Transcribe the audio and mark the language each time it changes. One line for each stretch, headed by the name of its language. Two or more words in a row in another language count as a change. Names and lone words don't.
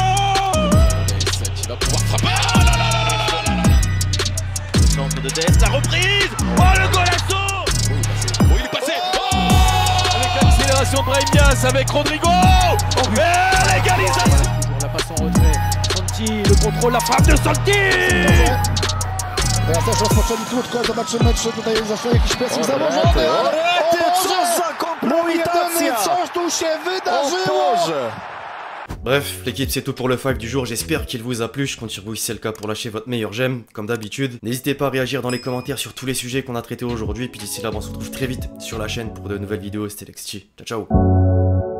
French: Il va pouvoir frapper. Oh là là là là là là là. Le centre de Dest, la reprise. Oh, le golasso. Oh, il est passé. Oh, avec l'accélération de Brahim Diaz, avec Rodrigo. Oh, et l'égalisation. Toujours la passe en retrait. Santi, le contrôle, la frappe de Santi.
Polish: Teraz też rozpoczęli krótko, zobaczymy czy tutaj zaszło jakiś pressing założony. Mój jedyny, coś tu się wydarzyło!
French: Bref, l'équipe c'est tout pour le five du jour, j'espère qu'il vous a plu, je compte sur vous si c'est le cas pour lâcher votre meilleur j'aime, comme d'habitude. N'hésitez pas à réagir dans les commentaires sur tous les sujets qu'on a traités aujourd'hui, et puis d'ici là on se retrouve très vite sur la chaîne pour de nouvelles vidéos, c'était Lexchi,
Italian: ciao ciao.